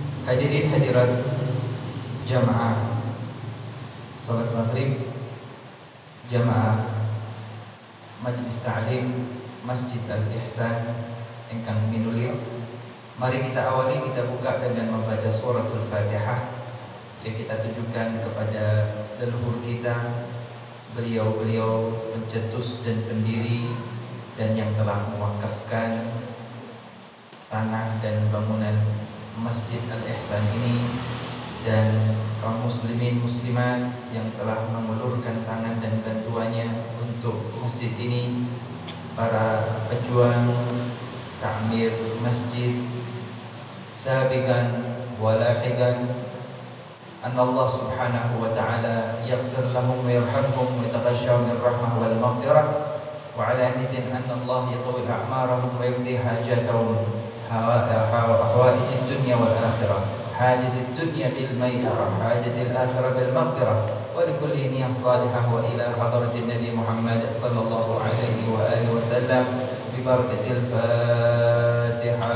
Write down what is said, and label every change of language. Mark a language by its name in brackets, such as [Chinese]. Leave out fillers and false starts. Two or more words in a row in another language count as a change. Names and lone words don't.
[Indonesian] Hadirin hadirat jamaah salat maghrib, jamaah Majlis Ta'lim Masjid Al-Ihsan [Javanese] ingkang minulya, [Indonesian] mari kita awali, kita buka dengan membaca suratul Fatihah yang kita tujukan kepada leluhur kita, beliau-beliau pencetus dan pendiri dan yang telah mewakafkan tanah dan bangunan Masjid Al-Ihsan ini, dan kaum muslimin muslimat yang telah mengulurkan tangan dan bantuannya untuk masjid ini, para pejuang ta'mir masjid [Arabic] سابقا ولاحقا. الله سبحانه وتعالى يغفر لهم ويرحمهم ويتغشاهم بالرحمة والمغفرة وعلى نية أن الله يطيل أعمارهم ويقضي حاجاتهم حوائج الدنيا والآخرة، حاجة الدنيا بالميسرة، حاجة الآخرة بالمغفرة، ولكل نية صالحة، وإلى حضرة النبي محمد صلى الله عليه وآله وسلم ببركة الفاتحة.